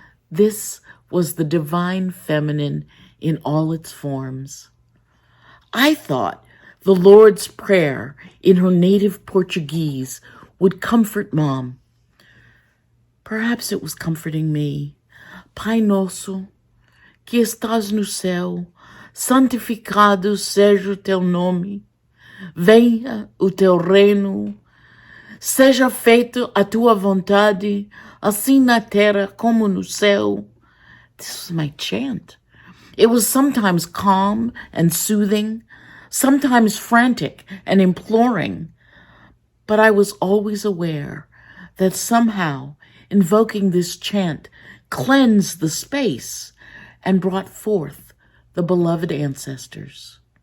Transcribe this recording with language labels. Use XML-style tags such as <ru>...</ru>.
<en>This was the divine feminine in all its forms. I thought the Lord's Prayer in her native Portuguese would comfort Mom. Perhaps it was comforting me.</en> <pt>Pai nosso, que estás no céu, santificado seja o teu nome. Venha o teu reino. Seja feita a tua vontade, assim na terra como no céu.</pt> <en>This was my chant. It was sometimes calm and soothing, sometimes frantic and imploring, but I was always aware that somehow invoking this chant cleansed the space and brought forth the beloved ancestors.</en>